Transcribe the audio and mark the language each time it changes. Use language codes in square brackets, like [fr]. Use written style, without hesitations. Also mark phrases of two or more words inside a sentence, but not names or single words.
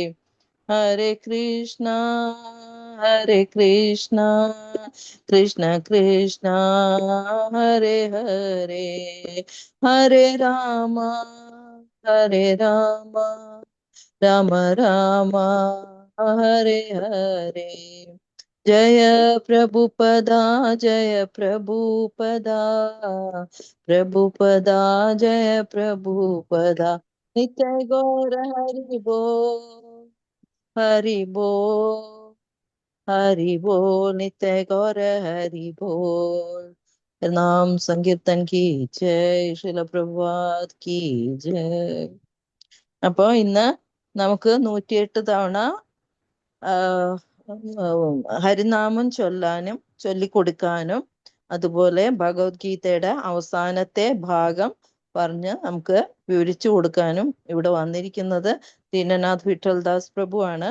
[sa] ഹരേ കൃഷ്ണ കൃഷ്ണ കൃഷ്ണ ഹരേ ഹരേ ഹരേ രാമ രാമ രാമ ഹരേ ഹരേ. ജയ പ്രഭുപദാ ജയ പ്രഭുപദാ പ്രഭുപദാ ജയ പ്രഭുപദാ. നിത്യ ഗൗര ഹരി ബോൽ ഹരി ബോൽ हरि बोल नित्य गौर हरि बोल. [hi] नाम संकीर्तन की जय श्रील प्रभुपाद की जय. [ml] അപ്പോ ഇന്ന് നമുക്ക് 108 തവണ ഹരിനാമം ചൊല്ലിക്കൊടുക്കാനും അതുപോലെ ഭഗവത്ഗീതയുടെ അവസാനത്തെ ഭാഗം പറഞ്ഞ് നമുക്ക് വിവരിച്ചു കൊടുക്കാനും ഇവിടെ വന്നിരിക്കുന്നത് ദീനനാഥ് വിഠൽ ദാസ് പ്രഭു ആണ്.